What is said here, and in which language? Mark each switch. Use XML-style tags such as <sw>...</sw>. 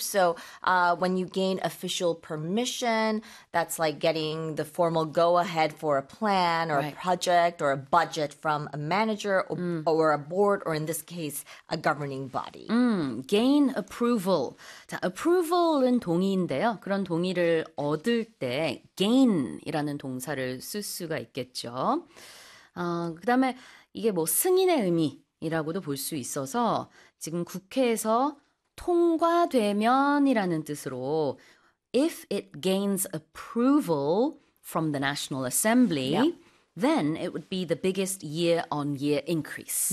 <en>So when you gain official permission, that's like getting the formal go-ahead for a plan or a project or a budget from a manager or a board, or in this case, a governing body. Gain approval.</en> <ko>자, approval은 동의인데요. 그런 동의를 얻을 때 gain이라는 동사를 쓸 수가 있겠죠. 그 다음에 이게 뭐 승인의 의미라고도 볼 수 있어서 지금 국회에서 통과되면이라는 뜻으로</ko> <en>if it gains approval from the National Assembly, then it would be the biggest year-on-year increase.</en>